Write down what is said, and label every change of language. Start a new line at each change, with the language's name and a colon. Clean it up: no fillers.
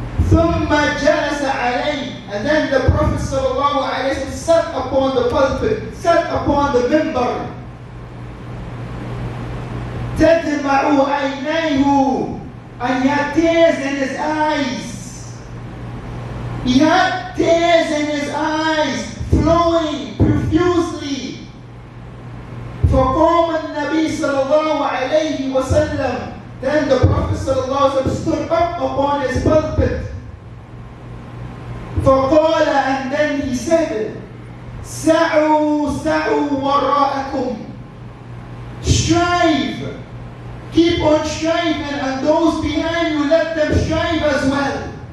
Arabic: ثم جلس عليه,
English: and then the Prophet sallallahu alaihi wasallam sat upon the pulpit, sat upon the mimbar.
Arabic: تدمع عينيه,
English: and he had tears in his eyes. He had tears in his eyes flowing profusely.
Arabic: فقام النبي صلى الله عليه وسلم,
English: then the Prophet
Arabic: صلى الله عليه وسلم
English: stood up upon his pulpit.
Arabic: فقال,
English: and then he said,
Arabic: سعوا وراءكم,
English: strive, keep on striving, and those behind you, let them strive as well.